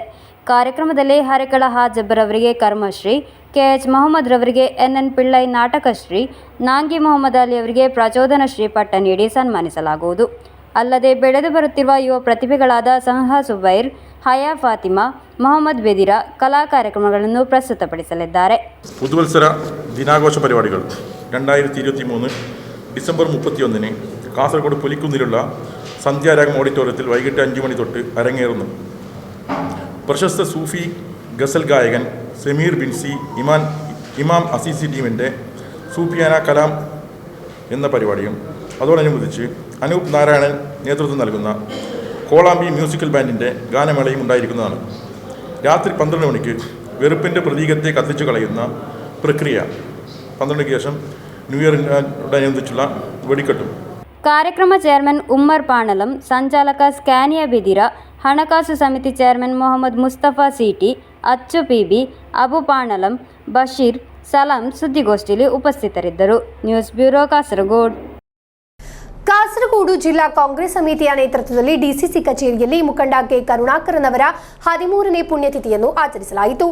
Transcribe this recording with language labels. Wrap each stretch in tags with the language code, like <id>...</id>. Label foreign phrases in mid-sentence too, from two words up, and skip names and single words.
<kn>ಕಾರ್ಯಕ್ರಮದಲ್ಲಿ ಹರೆಕಳ ಹಾಜಬ್ಬರವರಿಗೆ ಕರ್ಮಶ್ರೀ, ಕೆಎಚ್ ಮೊಹಮ್ಮದ್ ರವರಿಗೆ ಎನ್ಎನ್ ಪಿಳ್ಳೈ ನಾಟಕಶ್ರೀ, ನಾಂಗಿ ಮೊಹಮ್ಮದ್ ಅಲಿ ಅವರಿಗೆ ಪ್ರಚೋದನಶ್ರೀ ಪಟ್ಟ ನೀಡಿ ಸನ್ಮಾನಿಸಲಾಗುವುದು. ಅಲ್ಲದೆ ಬೆಳೆದು ಬರುತ್ತಿರುವ ಯುವ ಪ್ರತಿಭೆಗಳಾದ ಸಂಹಾ ಸುಬೈರ್, ಹಯಾ ಫಾತಿಮಾ, ಮೊಹಮ್ಮದ್ ಬೆದಿರ ಕಲಾ ಕಾರ್ಯಕ್ರಮಗಳನ್ನು ಪ್ರಸ್ತುತಪಡಿಸಲಿದ್ದಾರೆ.</kn> <ml>പുതുവത്സര ദിനാഘോഷ പരിപാടികൾ 2023 ഡിസംബർ 31 കാസർഗോഡ് പുലിക്കുന്നിലുള്ള സന്ധ്യാരാഗം ഓഡിറ്റോറിയത്തിൽ വൈകിട്ട് 5 മണി തൊട്ട് അരങ്ങേറുന്നു. പ്രശസ്ത സൂഫി ഗസൽ ഗായകൻ സമീർ ബിൻസി ഇമാം അസീസി ടീമിൻ്റെ സൂഫിയാന കലാം എന്ന പരിപാടിയും അതോടനുബന്ധിച്ച് അനൂപ് നാരായണൻ നേതൃത്വം നൽകുന്ന കോളാമ്പി മ്യൂസിക്കൽ ബാൻഡിൻ്റെ ഗാനമേളയും ഉണ്ടായിരിക്കുന്നതാണ്. രാത്രി 12 മണിക്ക് വെറുപ്പിൻ്റെ പ്രതീകത്തെ കത്തിച്ചു കളയുന്ന പ്രക്രിയ, 12ക്ക് ശേഷം ന്യൂ ഇയറിനോടനുബന്ധിച്ചുള്ള വെടിക്കെട്ടും.</ml> <kn>ಕಾರ್ಯಕ್ರಮ ಚೇರ್ಮನ್ ಉಮ್ಮರ್ ಪಾಣಲಂ, ಸಂಚಾಲಕ ಸ್ಕ್ಯಾನಿಯಾ ಬಿದಿರ, ಹಣಕಾಸು ಸಮಿತಿ ಚೇರ್ಮನ್ ಮೊಹಮ್ಮದ್ ಮುಸ್ತಫಾ ಸಿಟಿ, ಅಚ್ಚು ಪಿಬಿ, ಅಬು ಪಾಣಲಂ, ಬಶೀರ್, ಸಲಾಂ ಸುದ್ದಿಗೋಷ್ಠಿಯಲ್ಲಿ ಉಪಸ್ಥಿತರಿದ್ದರು. ನ್ಯೂಸ್ ಬ್ಯೂರೋ, ಕಾಸರಗೋಡು. ಕಾಸರಗೋಡು ಜಿಲ್ಲಾ ಕಾಂಗ್ರೆಸ್ ಸಮಿತಿಯ ನೇತೃತ್ವದಲ್ಲಿ ಡಿಸಿಸಿ ಕಚೇರಿಯಲ್ಲಿ ಮುಖಂಡ ಕೆ ಕರುಣಾಕರನ್ ಅವರ 13ನೇ ಪುಣ್ಯತಿಥಿಯನ್ನು ಆಚರಿಸಲಾಯಿತು.</kn>